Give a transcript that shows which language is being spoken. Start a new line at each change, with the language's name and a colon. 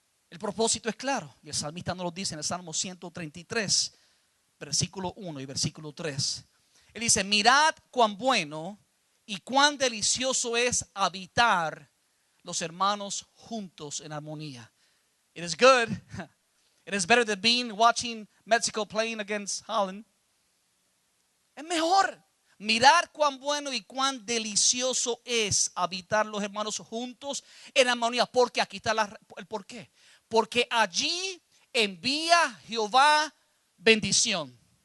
Spanish: El propósito es claro. Y el salmista nos lo dice en el Salmo 133, versículo 1 y versículo 3. Él dice, mirad cuán bueno y cuán delicioso es habitar los hermanos juntos en armonía.
English: It is good. It is better than watching Mexico playing against Holland.
Spanish: Es mejor mirar cuán bueno y cuán delicioso es habitar los hermanos juntos en armonía. Porque aquí está el por qué. Porque allí envía Jehová bendición.